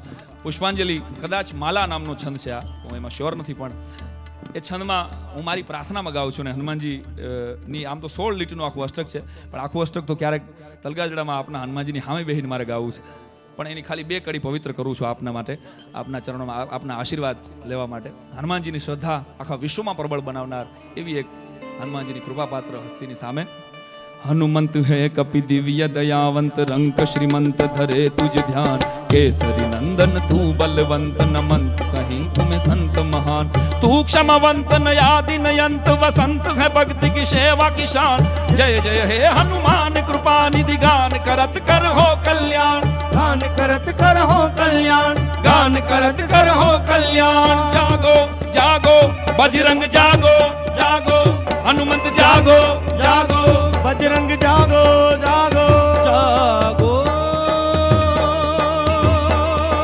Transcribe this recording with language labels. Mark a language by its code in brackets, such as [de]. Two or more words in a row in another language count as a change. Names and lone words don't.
[gu] પુષ્પાંજલિ કદાચ માલા નામનો છંદ છે આ હું એમાં શ્યોર નથી પણ એ છંદમાં હું મારી પ્રાર્થનામાં ગાઉં છું ને હનુમાનજી ની આમ તો 16 લીટીનું આખું અષ્ટક છે પણ આખું અષ્ટક તો ક્યારેક તલગાજડામાં આપના હનુમાનજીની સામે બેહીને મારે ગાવું છે પણ એની ખાલી 2 કડી પવિત્ર કરું છું આપના માટે આપના ચરણોમાં આપના આશીર્વાદ લેવા માટે હનુમાનજીની શ્રદ્ધા આખા વિશ્વમાં પ્રબળ બનાવનાર એવી એક હનુમાનજીની કૃપાપાત્ર હસ્તીની સામે [hi] हनुमंत है कपि दिव्य दयावंत रंक श्रीमंत धरे तुझ ध्यान केसरी नंदन तू बलवंत नमंत कहीं तुम्हें संत महान तू क्षमवंत नयादि नयंत वसंत है भक्ति की सेवा की शान जय जय हे हनुमान कृपा निधि गान करत कर हो कल्याण गान करत कर हो कल्याण गान करत कर हो कल्याण जागो जागो बजरंग जागो जागो हनुमंत जागो जागो बजरंग जागो जागो जागो